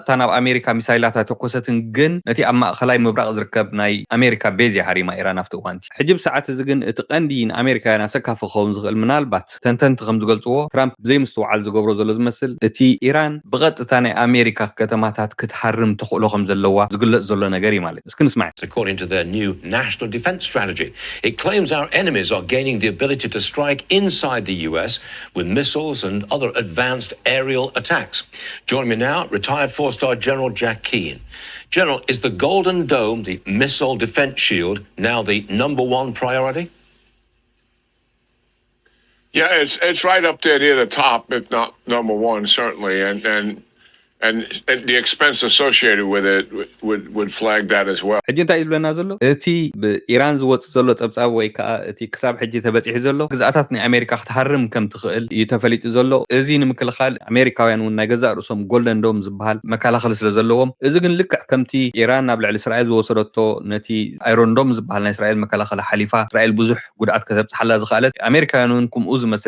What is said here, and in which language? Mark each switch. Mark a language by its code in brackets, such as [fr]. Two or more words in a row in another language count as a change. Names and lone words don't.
[ti] ናብ ኣሜሪካ ሚሳይላታት ተኮሰትን ግን ነቲ ኣብ ማእኸላይ ምብራቕ ዝርከብ ናይ ኣሜሪካ ቤዝ ሃሪማ ኢራን ኣብቲ እዋንቲ ሕጂ ብሰዓት እዚ ግን እቲ ቀንዲ ንኣሜሪካውያን ኣሰካፊ ክኸውን ዝኽእል ምናልባት ተንተንቲ ከም ዝገልጽዎ ትራምፕ ብዘይምስትውዓል ዝገብሮ ዘሎ ዝመስል እቲ ኢራን ብቐጥታ ናይ ኣሜሪካ ከተማታት ክትሓርም ተኽእሎ ከም ዘለዋ ዝግለጽ ዘሎ ነገር እዩ ማለት እስኪ ንስማዕ [en] According to their new national defense strategy, it claims our enemies are gaining the ability to strike inside the US with missiles and other advanced aerial attacks. Joining me now, retired four-star General Jack Keane. General, is the Golden Dome, the missile defense shield, now the #1 priority? Yeah, it's right up there near the top, if not #1, certainly, and the expense associated with it would flag that as well. [ti] ሕጂ እንታይ ይብለና ዘሎ እቲ ብኢራን ዝወፅእ ዘሎ ፀብፃብ ወይ ከዓ እቲ ክሳብ ሕጂ ተበፂሑ ዘሎ ግዝኣታት ናይ ኣሜሪካ ክትሃርም ከም ትኽእል እዩ ተፈሊጡ ዘሎ እዚ ንምክልኻል ኣሜሪካውያን እውን ናይ ገዛእ ርእሶም ጎልደን ዶም ዝበሃል መከላኸሊ ስለ ዘለዎም እዚ ግን ልክዕ ከምቲ ኢራን ናብ ልዕሊ እስራኤል ዝወሰደቶ ነቲ ኣይሮን ዶም ዝበሃል ናይ እስራኤል መከላኸሊ ሓሊፋ እስራኤል ብዙሕ ጉድኣት ከተብፅሓላ ዝኽኣለት ኣሜሪካውያን እውን ከምኡ ዝመስል